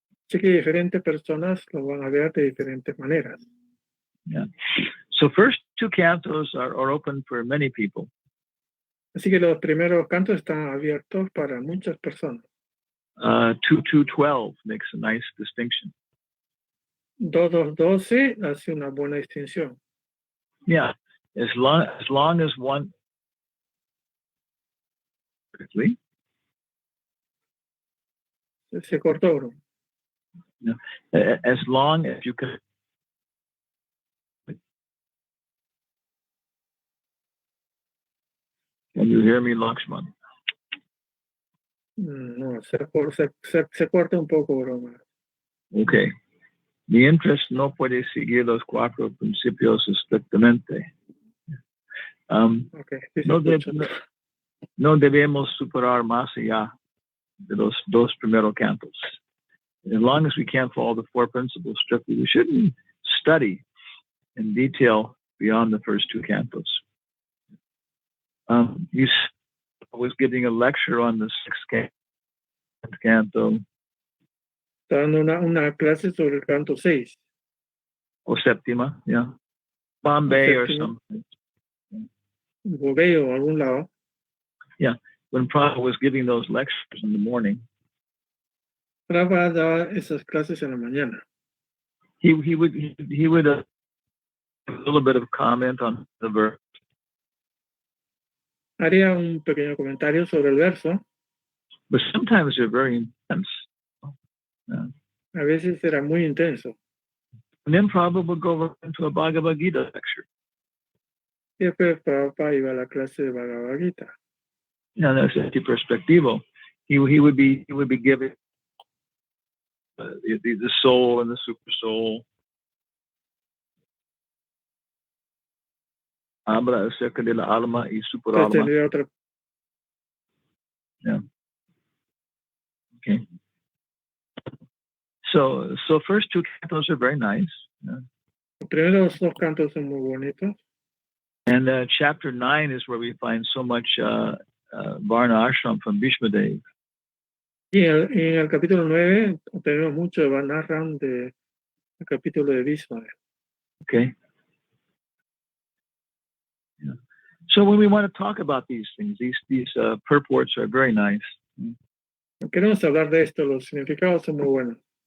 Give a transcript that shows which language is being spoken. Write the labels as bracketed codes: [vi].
[es] Así que diferentes personas lo van a ver de diferentes maneras. [en] Yeah. So first two cantos are open for many people. [es] Así que los primeros cantos están abiertos para muchas personas. [en] 2-2-12 makes a nice distinction. [es] 2-2-12 hace una buena distinción. [en] Yeah, as long as one. Quickly. [es] Se cortó, bro. [en] No, as long as you can. Can you hear me, Lakshman? [es] No, se corta un poco, bro. [en] Okay. [es] Mi interest no puede seguir los cuatro principios estrictamente. [en] Okay, [es] No debemos superar más allá de los dos primeros cantos. [en] As long as we can't follow the four principles strictly, we shouldn't study in detail beyond the first two cantos. He was giving a lecture on the sixth canto. [es] Está dando una clase sobre el canto 6. O séptima, yeah. Bombay or something. Bombay o algún lado. [en] Yeah, when Prabhupada was giving those lectures in the morning. [es] Prabhupada daba esas clases en la mañana. [en] He would a little bit of comment on the verse. [es] Haría un pequeño comentario sobre el verso. [en] But sometimes they're very intense. Yeah. [es] A veces era muy intenso. [en] And then Prabhupada would go into a Bhagavad Gita lecture. [es] Y después Prabhupada iba a la clase de Bhagavad Gita. [en] Yeah, that's the perspectivo. He would be giving the soul and the super soul. [es] Abra acerca de la alma y super alma. [en] Yeah. Okay. So first two cantos are very nice. Yeah. [es] Los primeros dos cantos son muy bonitos. [en] And chapter 9 is where we find so much Varna Ashram from Bhishmadev. [es] Y en el capítulo 9 tenemos mucho de Varna Ashram del capítulo de Bhishmadev. [en] Okay. Yeah. So when we want to talk about these things, these purports are very nice. [es] Queremos hablar de esto, los significados son muy buenos.